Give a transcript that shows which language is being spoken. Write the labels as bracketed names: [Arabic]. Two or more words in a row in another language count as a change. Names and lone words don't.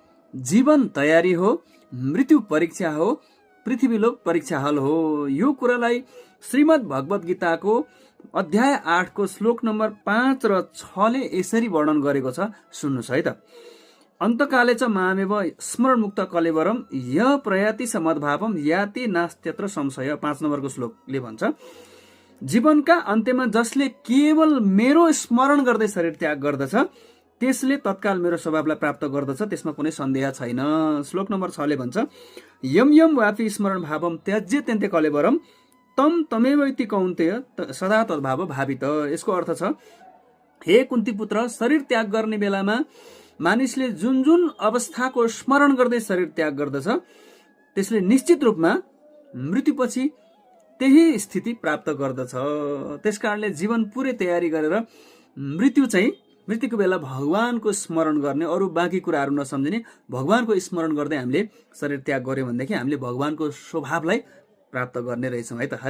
[Nepali] जीवन तयारी हो, मृत्यु परीक्षा हो, पृथ्वीलोक परीक्षा हल हो। यो कुरालाई श्रीमद् भगवत गीताको अध्याय 8 को श्लोक नम्बर 5 र 6 ले यसरी वर्णन गरेको छ। सुन्नुहोस् है त। [Sanskrit] अन्तकाले च मामेव स्मरणमुक्त कलेवरम य प्रयाति समद्भावम याति नास्त्यत्र संशय। [Nepali] 5 नम्बरको श्लोकले भन्छ, जीवनका अन्त्यमा जसले केवल मेरो स्मरण गर्दै शरीर त्याग गर्दछ त्यसले तत्काल मेरो स्वभावलाई प्राप्त गर्दछ, त्यसमा कुनै सन्देह छैन। श्लोक नम्बर 6 ले भन्छ, [Sanskrit] यम यम वापि स्मरण भावम त्याज्य त्यन्ते कलेवरम तम तमेव इति कौन्तेय सदा तद्भाव भावित। [Nepali] यसको अर्थ छ, हे कुन्ती पुत्र, शरीर त्याग गर्ने बेलामा मानिसले जुन जुन अवस्थाको स्मरण गर्दै शरीर त्याग गर्दछ त्यसले निश्चित रूपमा मृत्युपछि त्यही स्थिति प्राप्त गर्दछ। त्यसकारणले जीवन पुरै तयारी गरेर मृत्युको बेला भगवानको स्मरण गर्ने, अरू बाँकी कुराहरू नसम्झिने, भगवानको स्मरण गर्दै हामीले शरीर त्याग गर्यौं भनेदेखि हामीले भगवानको स्वभावलाई प्राप्त गर्ने रहेछौँ है त।